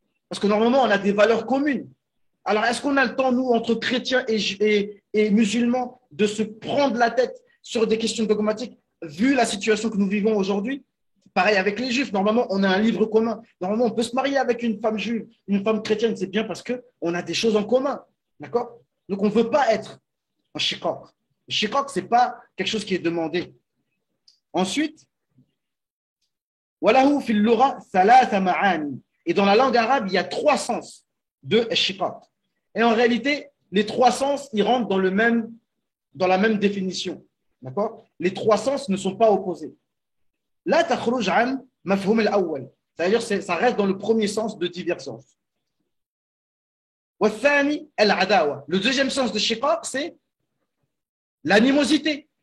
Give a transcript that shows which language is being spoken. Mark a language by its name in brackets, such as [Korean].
[French] Parce que normalement, on a des valeurs communes. Alors, est-ce qu'on a le temps, nous, entre chrétiens et musulmans, de se prendre la tête sur des questions dogmatiques, vu la situation que nous vivons aujourd'hui? Pareil avec les juifs. Normalement, on a un livre commun. Normalement, on peut se marier avec une femme juive, une femme chrétienne. C'est bien parce qu'on a des choses en commun. D'accord? Donc, on ne veut pas être un shiqaq. Le shiqaq, ce n'est pas quelque chose qui est demandé. [Arabic] Ensuite, وَلَهُ فِي اللُّغَةِ ثَلَاثَ مَعَانِي. [French] Et dans la langue arabe, il y a trois sens de shiqaq. Et en réalité, les trois sens, ils rentrent dans la même définition. D'accord? Les trois sens ne sont pas opposés. Là, [Arabic] takhruj an mafhoum al-awwal. [French] C'est-à-dire ça reste dans le premier sens de divergence. Le deuxième sens de shiqaq, c'est l'animosité.